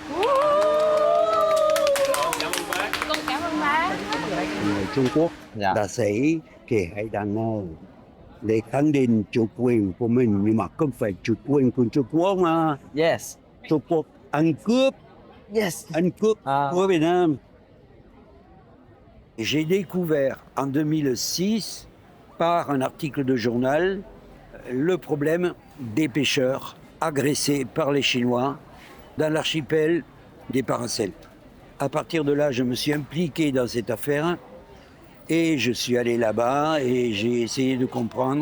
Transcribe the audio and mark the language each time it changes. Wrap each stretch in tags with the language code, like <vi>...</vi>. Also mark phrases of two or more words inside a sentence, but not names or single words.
<vi>Con cảm ơn bác. Người Trung Quốc đã xảy kẻ hay đàn nào để khẳng định chủ quyền của mình, nhưng mà không phải chủ quyền của Trung Quốc mà. Yes. Trung Quốc ăn cướp. Yes. Ăn cướp của Việt Nam.</vi> <fr>J'ai découvert en 2006 par un article de journal le problème des pêcheurs agressés par les Chinois dans l'archipel des Paracels. À partir de là, je me suis impliqué dans cette affaire Et je suis allé là-bas et j'ai essayé de comprendre.</fr>